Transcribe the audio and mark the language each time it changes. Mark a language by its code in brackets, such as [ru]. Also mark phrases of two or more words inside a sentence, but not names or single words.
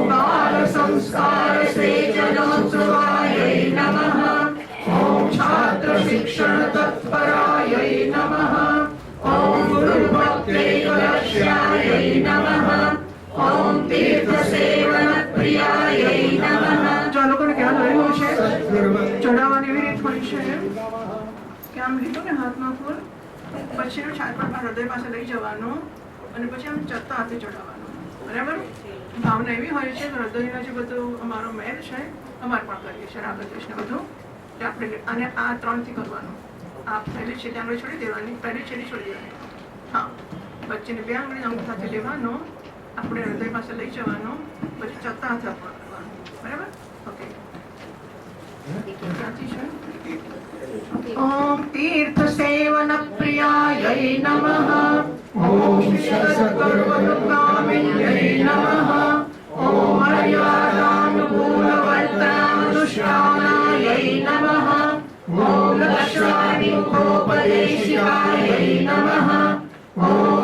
[sa] बालसंस्कारसेचनोत्सवायै नमः ॐ छात्रशिक्षणतत्परायै नमः ॐ गुरुभक्त्यैकलक्ष्यायै नमः ॐ तीर्थसेवनप्रियायै नमः। [gu] જો આ લોકોને ખ્યાલ આવ્યો છે ચડાવવાની એવી રીત હોય છે કે આમ લીધું ને હાથમાં ફૂલ પછી છાત પર હૃદય પાસે લઈ જવાનું અને પછી આમ ચડતા હાથે ચડાવવાનું બરાબર ભાવના એવી હોય છે કે હૃદયનો જે બધું અમારો મેલ છે અમારે પણ કરીએ છીએ રાધા કૃષ્ણ બધું તે આપણે અને આ 3 થી કરવાનું આ પહેલી છેલ્લી આંગળી છોડી દેવાની પહેલી છેલ્લી છોડી દેવાની હા વચ્ચેની 2 આંગળી અંગૂઠા સાથે લેવાનો આપણે હૃદય પાસે લઈ જવાનું પછી ચડતા હાથે આપણે કરવાનું બરાબર ઓકે [sa] ॐ तीर्थसेवनप्रियायै नमः ॐ शतसर्वलोकामिन्यै नमः ॐ मर्यादानुकूलवर्तनानुष्ठानायै नमः ॐ लक्ष्यादिमुखोपदेशिकायै नमः ॐ